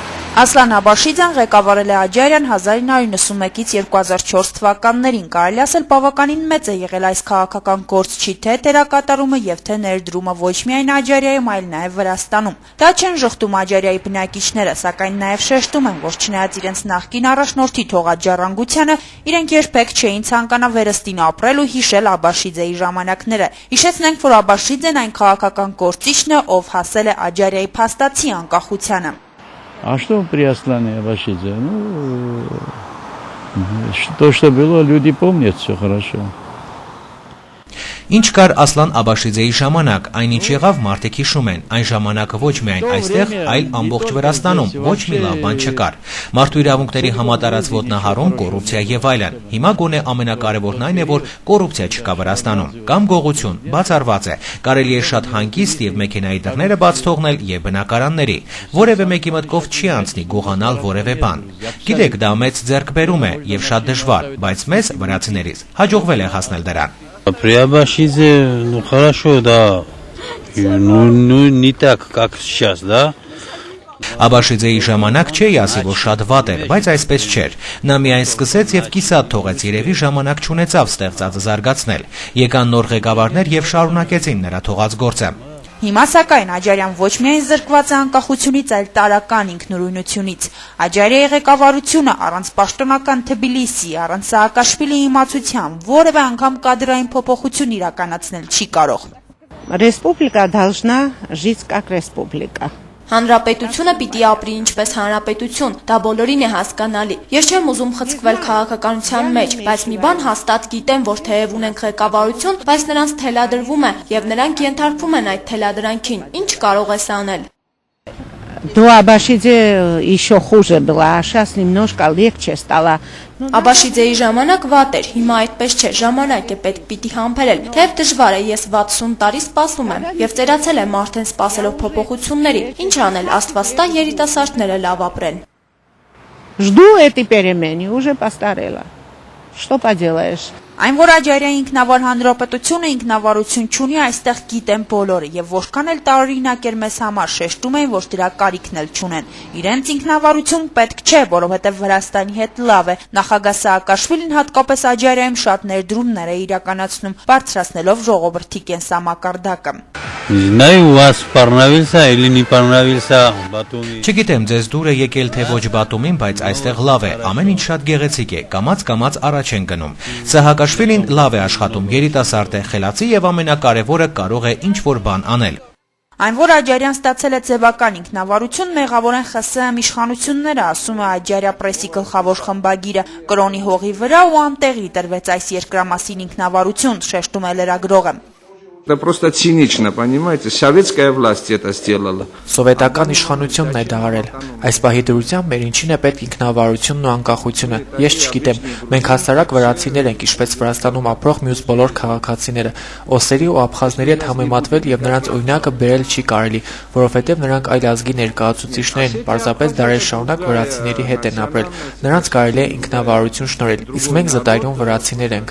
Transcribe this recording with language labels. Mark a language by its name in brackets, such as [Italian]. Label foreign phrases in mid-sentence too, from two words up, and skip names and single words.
[Armenian] Ասլան Աբաշիձյան ղեկավարել է Աջարյան 1991-ից 2004 թվականներին, կարելի ասել բավականին մեծ է եղել այս քաղաքական գործչի թե դերակատարումը եւ թե ներդրումը ոչ միայն Աջարիայում, այլ նաեւ Վրաստանում։ Դա չեն ժխտում Աջարիայի բնակիչները, սակայն նաեւ շեշտում են, որ չնայած իրենց նախկին առաջնորդի թողաջառանգությանը, իրենք երբեք չէին ցանկանա վերստին ապրել ու հիշել Աբաշիձեի ժամանակները։ Հիշեցնենք, որ Աբաշիձեն այն քաղաքական գործիչն է, ով հասել է Աջարիայի փաստացի անկախությանը։ [Russian] А что при Аслане Абашидзе? Ну, то, что было, люди помнят все хорошо. [Armenian] Ինչ կար Ասլան Աբաշիձեի ժամանակ, այնինչ եղավ մարդիկ հիշում են, այն ժամանակը ոչ միայն այստեղ, այլ ամբողջ Վրաստանում ոչ մի լավ բան չկար։ Մարդու իրավունքների համատարած ոտնահարում, կոռուպցիա եւ այլն։ Հիմա գոնե ամենակարևորն այն է, որ կոռուպցիա չկա Վրաստանում։ Կամ գողություն, բացառված է։ Կարելի է շատ հանգիստ եւ մեքենայի դռները բաց թողնել եւ բնակարանների։ Որևէ մեկի մտքով չի անցնի գողանալ որևէ բան։ Գիտեք, դա մեծ ձեռքբերում է եւ շատ դժվար, բայց մեզ վրացիներից հաջողվել է հասնել դրան։ [Russian] При Абашидзе, ну хорошо, да, ну не так, как сейчас, да? [Armenian] Աբաշիձեի ժամանակ չէի ասի, որ շատ վատ էր, բայց այսպես չէր։ Նա միայն սկսեց եւ կիսատ թողեց, երևի ժամանակ չունեցավ ստեղծածը զարգացնել։ Եկան նոր ղեկավարներ եւ շարունակեցին նրա թողած գործը։ Հիմա սակայն Աջարյան ոչ միայն զրկված է անկախությունից, այլ տարրական ինքնուրույնությունից։ Աջարիայի ղեկավարությունը առանց պաշտոնական Թբիլիսի, առանց Սաակաշվիլիի իմացության որևէ անգամ կադրային փոփոխություն իրականացնել չի կարող։ [Russian] Республика должна жить как республика. [Armenian] Հանրապետությունը պիտի ապրի ինչպես հանրապետություն, դա բոլորին է հասկանալի։ Ես չեմ ուզում խցկվել քաղաքականության մեջ, բայց մի բան հաստատ գիտեմ, որ թեև ունենք ղեկավարություն, բայց նրանց թելադրվում է եւ նրանք ենթարկվում են այդ թելադրանքին։ Ինչ կարող ես անել։ [Russian] До Абашидзе еще хуже было, а сейчас немножко легче стало. [Armenian] Աբաշիձեի ժամանակ վատ էր, հիմա այդպես չէ, ժամանակ է պետք պիտի համբերել։ Թեև դժվար է, ես 60 տարի սպասում եմ եւ ծերացել եմ արդեն սպասելով փոփոխությունների։ Ինչ անել, Աստված տա երիտասարդները լավ ապրեն։ [Russian] Жду этой перемены, уже постарела. Что поделаешь? [Armenian] Այն որ Աջարիայի ինքնավար հանրապետությունը ինքնավարություն չունի, այստեղ գիտեն բոլորը եւ որքան էլ տարօրինակ էր մեզ համար, շեշտում էին, որ դրա կարիքն էլ չունեն։ Իրենց ինքնավարություն պետք չէ, որովհետեւ Վրաստանի հետ լավ է։ Նախագահ Սաակաշվիլին հատկապես Աջարիայում շատ ներդրումներ է իրականացնում, բարձրացնելով ժողովրդի կենսամակարդակը։ [Russian] Знаю, у вас понравился или не понравился Батуми։ [Armenian] Չգիտեմ, ձեզ դուր է եկել թե ոչ Բատումին, բայց այստեղ լավ է, ամեն ինչ շատ գեղեցիկ է, կամաց առաջ են գնում։ Սահակաշվիլին լավ է աշխատում, երիտասարդ է, խելացի եւ ամենակարևորը կարող է ինչ-որ բան անել։ Այն որ Աջարյան ստացել է ձևական ինքնավարություն, մեղավոր են ԽՍՀՄ իշխանությունները, ասում է Աջարիա պրեսի գլխավոր խմբագիրը։ Կրոնի հողի վրա ու անտեղի տրվեց այս երկրամասին ինքնավարություն, շեշտում է լրագրողը։ [Russian] Это просто цинично, понимаете? Советская власть это сделала. [Armenian] Սովետական իշխանությունն է դա արել։ Այս պահի դրությամբ մեր ինչին է պետք ինքնավարությունն ու անկախությունը։ Ես չգիտեմ, մենք հասարակ վրացիներ ենք, ինչպես Վրաստանում ապրող մյուս բոլոր քաղաքացիները։ Օսերի ու աբխազների հետ համեմատվել եւ նրանց օրինակը բերել չի կարելի, որովհետեւ նրանք այլ ազգի ներկայացուցիչներ են, պարզապես դարեր շարունակ վրացիների հետ են ապրել։ Նրանց կարելի է ինքնավարություն շնորհել, իսկ մենք զտայրուն վրացիներ ենք։